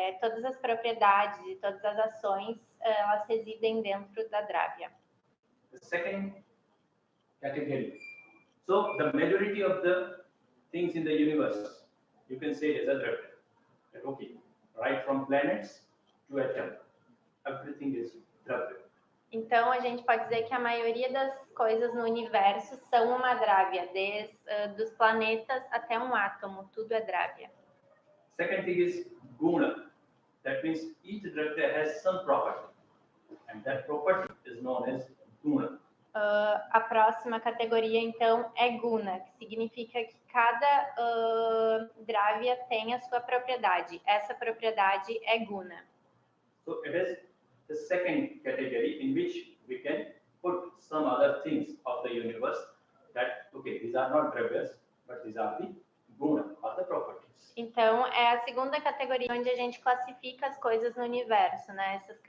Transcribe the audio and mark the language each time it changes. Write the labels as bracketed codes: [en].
[pt] Todas as propriedades e todas as ações, elas residem dentro da dravya. [en] The second category. So the majority of the things in the universe, you can say it as a dravya. Okay, right from planets to atom, everything is dravya. [pt] Então, a gente pode dizer que a maioria das coisas no universo são uma dravya, desde dos planetas até um átomo, tudo é dravya. [en] Second thing is guna. That means each dravya has some property, and that property is known as guna. [pt] A próxima categoria, então, é guna, que significa que cada dravya tem a sua propriedade. Essa propriedade é guna. [en] So it is the second category in which we can put some other things of the universe that, okay, these are not dravyas, but these are the guna, or the properties. [pt] Então, é a segunda categoria onde a gente classifica as coisas no universo, né?